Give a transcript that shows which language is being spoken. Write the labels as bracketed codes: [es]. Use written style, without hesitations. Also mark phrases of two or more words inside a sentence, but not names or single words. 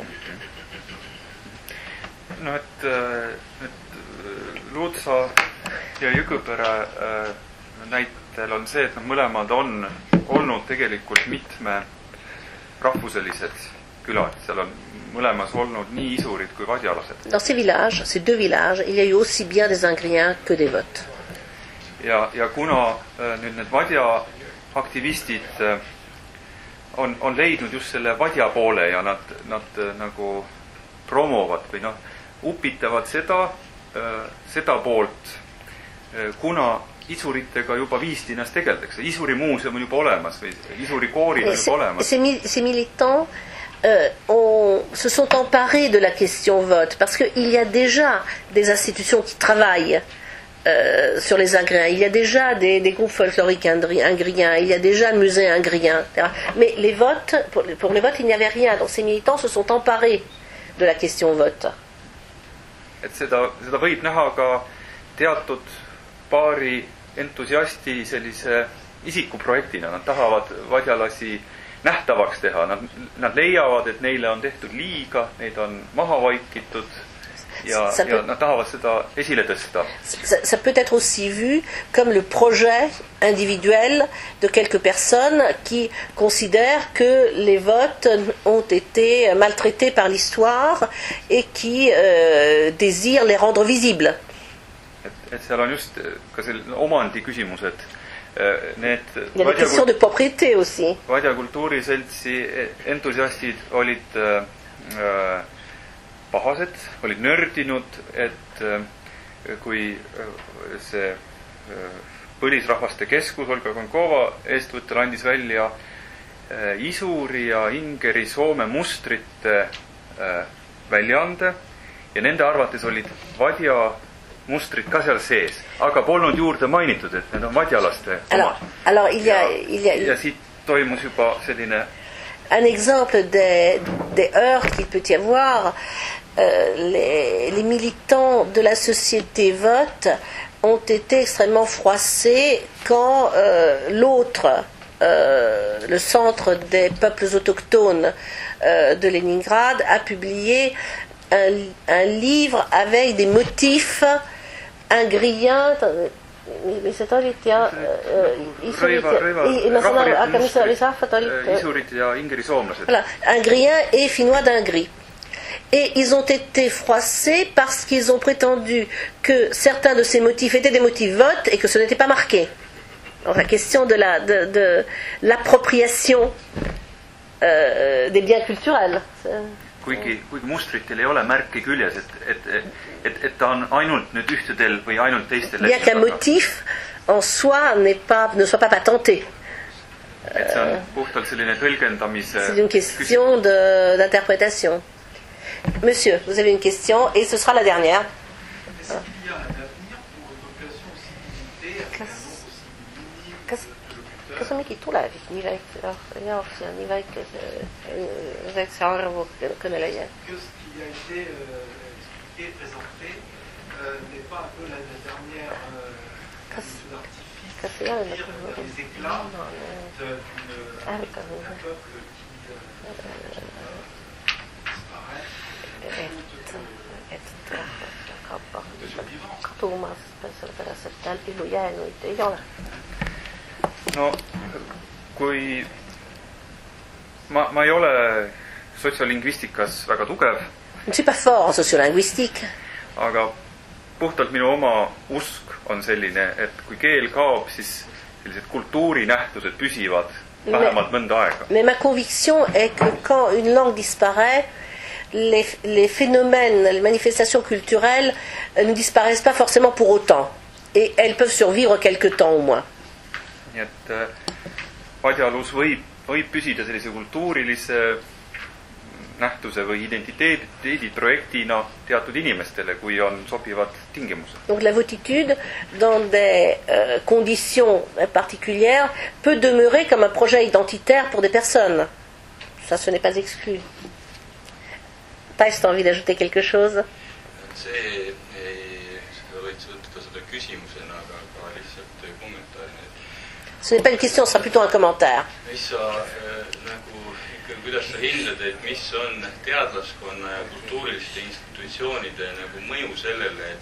[et] No, et Luutsa ja Jõgõpere näitel on see, et mõlemad on olnud tegelikult mitme rahvuselised külad. Seal on mõlemas olnud nii isurid kui vadjalased. [fr] Dans ces villages, ces deux villages, il y a eu aussi bien des ingriens que des votes. [et] Ja kuna nüüd need vadja aktivistid on leidnud just selle vadja poole ja nad nagu promovad või upitavad seda poolt, kuna isuritega juba Viistinas tegeldakse. Isuri muuseum on juba olemas või isuri koori on juba olemas. [fr] Ces militants se sont emparés de la question vote parce qu'il y a déjà des institutions qui travaillent sur les ingriens. Il y a déjà des groupes folkloriques ingriens, il y a déjà un musée ingrien. Mais les votes, pour les votes, il n'y avait rien. Donc ces militants se sont emparés de la question vote. [et] Et seda võib näha ka teatud paari entusiasti sellise isikuprojektina. Nad tahavad vadjalasi nähtavaks teha. Nad leiavad, et neile on tehtud liiga, neid on maha vaikitud ja nad tahavad seda esile tõsta. [fr] Ça peut être aussi vu comme le projet individuel de quelques personnes qui considèrent que les votes ont été maltraités par l'histoire et qui désirent les rendre visibles. [et] Et seal on just ka omandi küsimused. [fr] Il y a des questions de propriété aussi. [et] Vadja kultuuriseltsi entusiastid olid pahased, olid nördinud, et kui see põlisrahvaste keskus Olga Konkova eestvõttel andis välja Isuri ja Ingeri Soome mustrite väljaande ja nende arvates olid vadja mustrid ka seal sees, aga polnud juurde mainitud, et need on vadjalaste omad. Ja siit toimus juba selline [fr] un exemple des heurts qu'il peut y avoir. Les militants de la société vote ont été extrêmement froissés quand l'autre, le centre des peuples autochtones de Leningrad, a publié un livre avec des motifs ingriens. [et] Isurit ja Ingeri soomlased. [fr] Voilà, ingriens et finnois d'Ingrie. Et ils ont été froissés parce qu'ils ont prétendu que certains de ces motifs étaient des motifs vote et que ce n'était pas marqué. Donc, la question de l'appropriation des biens culturels. [et] Kuigi mustritel ei ole märke küljes, et ta on ainult nüüd ühtedel või ainult teistel. [fr] Bien qu'un motif en soi ne soit pas patenté. [et] Et see on puhtalt selline tõlgendamise. [fr] C'est une question d'interprétation. Monsieur, vous avez une question et ce sera la dernière. Est-ce qu'il y a un avenir pour l'évocation aussi militaire? [et] Kas on mingi tulevik nii väike jaoks ja nii väikse arvu kõneleja? [fr] Que ce qui a été expliqué, présenté, n'est pas un peu la dernière artifice pour dire les éclats d'un peuple qui disparaît. [et] No, kui ma ei ole sotsiolingvistikas väga tugev. [fr] Je ne suis pas fort en sociolinguistique. [et] Aga puhtalt minu oma usk on selline, et kui keel kaob, siis sellised kultuurinähtused püsivad vähemalt mõnda aega. [fr] Mais ma conviction est que quand une langue disparaît, les phénomènes, les manifestations culturelles ne disparaissent pas forcément pour autant. Et elles peuvent survivre quelque temps au moins. [et] Nii et vadjalus võib püsida sellise kultuurilise nähtuse või identiteedi projektina teatud inimestele, kui on sobivad tingimused. [fr] Donc la votitude, dans des conditions particulières, peut demeurer comme un projet identitaire pour des personnes. Ça, ce n'est pas exclu. Thais, tu as envie d'ajouter quelque chose? [et] See seda võiks võtta seda küsimusena, aga lihtsalt kommentaarina. [fr] Ce n'est pas une question, ce sera plutôt un commentaire. [et] Mis sa kuidas sa hindad, et mis on teadlaskonna ja kultuuriliste institutsioonide mõju sellele, et